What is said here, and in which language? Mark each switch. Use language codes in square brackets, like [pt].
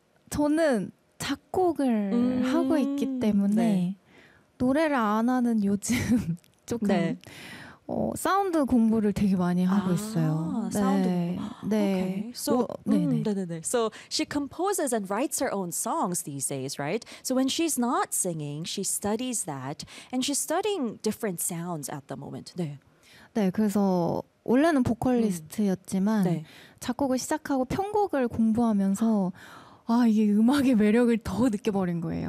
[ko] 저는 작곡을 하고 있기 때문에 네. 노래를 안 하는 요즘 조금 네. 사운드 공부를 되게 많이 하고 있어요. 아, 네. 사운드. 네. [en] Okay. So, 네. So she composes and writes her own songs these days, right? So when she's not singing, she studies that and she's studying different sounds at the moment. [ko] 네. 네, 그래서 원래는 보컬리스트였지만 네. 작곡을 시작하고 편곡을 공부하면서 아 이게 음악의 매력을 더 느껴버린 거예요.